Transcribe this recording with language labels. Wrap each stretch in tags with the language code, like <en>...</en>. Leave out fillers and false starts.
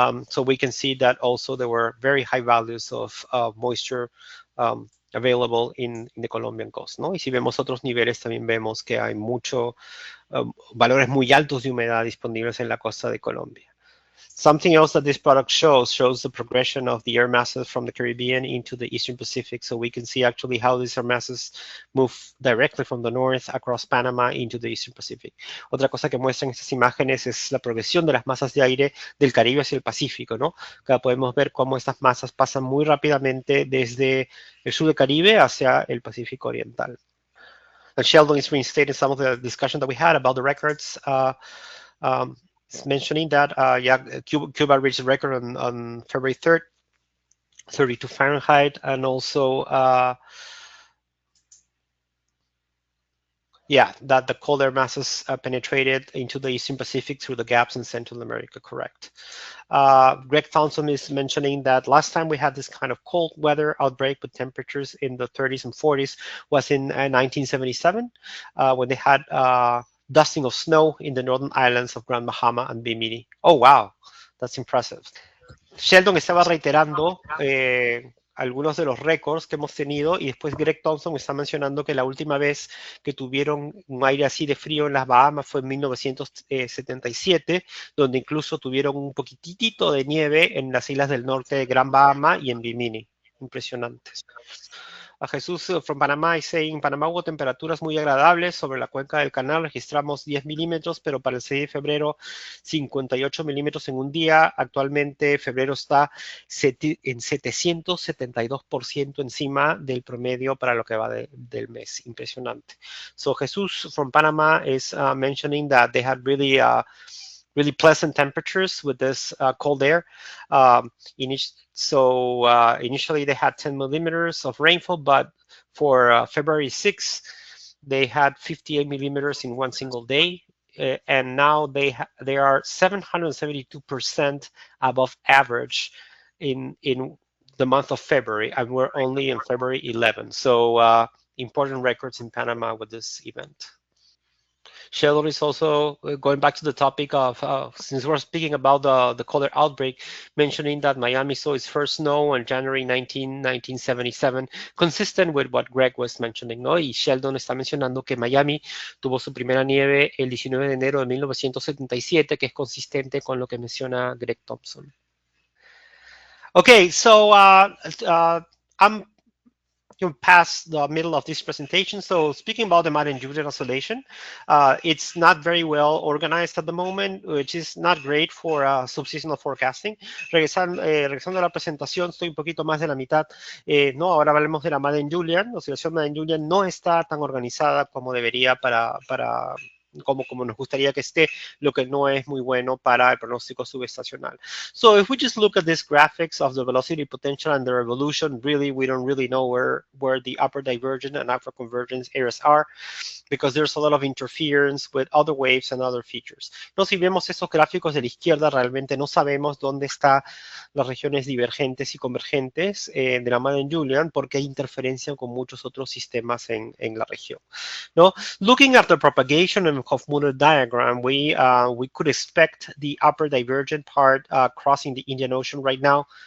<en>So we can see that also there were very high values of moisture available in the Colombian coast,</en> <es>¿no? Y si vemos otros niveles, también vemos que hay valores muy altos de humedad disponibles en la costa de Colombia.</es> <en>Something else that this product shows the progression of the air masses from the Caribbean into the Eastern Pacific. So we can see actually how these air masses move directly from the north across Panama into the Eastern Pacific.</en> <es>Otra cosa que muestran estas imágenes es la progresión de las masas de aire del Caribe hacia el Pacífico, ¿no? Acá podemos ver cómo estas masas pasan muy rápidamente desde el sur del Caribe hacia el Pacífico Oriental.</es> <en>And Sheldon is reinstating some of the discussion that we had about the records. Mentioning that Cuba reached a record on February 3rd, 32 Fahrenheit, and also that the cold air masses penetrated into the Eastern Pacific through the gaps in Central America, correct. Greg Thompson is mentioning that last time we had this kind of cold weather outbreak with temperatures in the 30s and 40s was in 1977 when they had dusting of snow in the northern islands of Grand Bahama and Bimini. Oh, wow, that's impressive.</en> <es>Sheldon estaba reiterando algunos de los récords que hemos tenido y después Greg Thompson está mencionando que la última vez que tuvieron un aire así de frío en las Bahamas fue en 1977, donde incluso tuvieron un poquitito de nieve en las islas del norte de Gran Bahama y en Bimini. Impresionante.</es> <en>A Jesús from Panamá is saying,</en> <es>Panamá hubo temperaturas muy agradables sobre la cuenca del canal, registramos 10 milímetros, pero para el 6 de febrero 58 milímetros en un día. Actualmente febrero está en 772% encima del promedio para lo que va del mes. Impresionante.</es> <en>So Jesús from Panama is mentioning that they had really pleasant temperatures with this cold air. Initially they had 10 millimeters of rainfall, but for February 6th, they had 58 millimeters in one single day. And now they are 772% above average in the month of February, and we're only in February 11. So important records in Panama with this event. Sheldon is also going back to the topic of, since we're speaking about the cold air outbreak, mentioning that Miami saw its first snow on January 1977, consistent with what Greg was mentioning, ¿no?</en> <es>Y Sheldon está mencionando que Miami tuvo su primera nieve el 19 de enero de 1977, que es consistente con lo que menciona Greg Thompson.</es> <en>Okay, so I'm past the middle of this presentation. So speaking about the Madden Julian oscillation, it's not very well organized at the moment, which is not great for subseasonal forecasting.</en> <es>Regresando a la presentación, estoy un poquito más de la mitad. No, ahora hablemos de la Madden Julian. La oscilación Madden Julian no está tan organizada como debería como nos gustaría que esté, lo que no es muy bueno para el pronóstico subestacional.</es> <en>So if we just look at these graphics of the velocity potential and their evolution, really, we don't really know where the upper divergent and upper convergence areas are, because there's a lot of interference with other waves and other features.</en> <es>No, si vemos esos gráficos de la izquierda, realmente no sabemos dónde están las regiones divergentes y convergentes de la Madden Julian, porque hay interferencia con muchos otros sistemas en la región, ¿no?</es> <en>Looking at the propagation and Hofmuller diagram, we could expect the upper divergent part crossing the Indian Ocean right now.</en>